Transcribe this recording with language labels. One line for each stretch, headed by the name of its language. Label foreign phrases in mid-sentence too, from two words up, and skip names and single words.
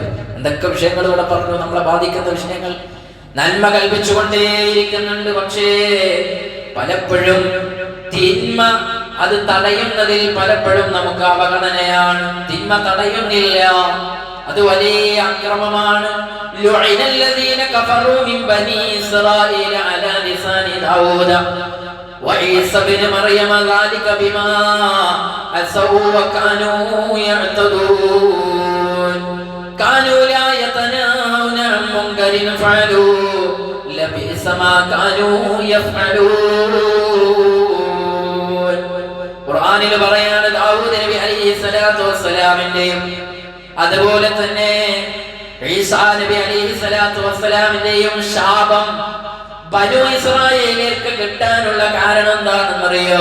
Malayalam: എന്തൊക്കെ വിഷയങ്ങൾ ഇവിടെ പറഞ്ഞു, നമ്മളെ ബാധിക്കുന്ന വിഷയങ്ങൾ. നന്മ കൽപ്പിച്ചുകൊണ്ടേയിരിക്കുന്നുണ്ട്, പക്ഷേ പലപ്പോഴും തിന്മ അത് തടയുന്നതിൽ പലപ്പോഴും നമുക്ക് അവഗണനയാണ്. തിന്മ തടയുന്നില്ല, അത് വലിയ അക്രമമാണ്.
Arabic: لعن الذين كفروا من بني إسرائيل على لسان داود وعيسى بن مريم ذلك بما عصوا وكانوا يعتدون كانوا لا يتناهون عن منكر فعلوا لبئس ما كانوا يفعلون.
Malayalam: ഖുർആനിൽ പറയാണ്, ദാവൂദ് നബി
Arabic: عليه الصلاة والسلام
Malayalam: അതുപോലെ തന്നെ ഈസാ നബി
Arabic: عليه الصلاة والسلام
Malayalam: ശാപം ബനൂ ഇസ്രായേലിയർക്ക് കിട്ടാനുള്ള കാരണം എന്താണെന്നറിയോ?